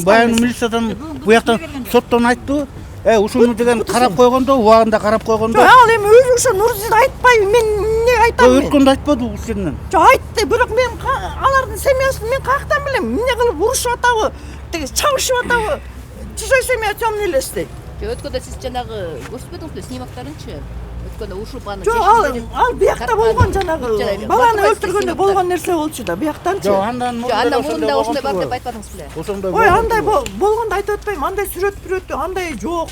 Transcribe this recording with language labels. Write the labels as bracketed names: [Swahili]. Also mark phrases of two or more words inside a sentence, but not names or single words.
[Kyrgyz] Баягы милициядан буяктан соттон айтты. Ушуну деген карап койгондо, убагында карап койгондо. Ал эми өзү ошо Нурзин айтпайбы, мен эмне айтам мен? Өткөндө айтпады ушул жерден. Жок, айтты, бирок мен алардын семьясын мен каяктан билем? Эмне кылып урушуп атабы, тиги чабышып атабы? [Russian] Чужой семья темный лес [Kyrgyz] дейт. Өткөндө сиз жанагы көрсөтпөдүңүзбү снимоктарынчы? Өткөндө урушуп аны. Жок, ал биякта болгон жанагы баланы өлтүргөндө болгон нерсе болчу да, бияктанчы. Жок, андан мурунда ошондой бар деп айтпадыңыз беле? Ошондой. Ой, андай болгондо айтып атпайм, андай сүрөт, андай жок.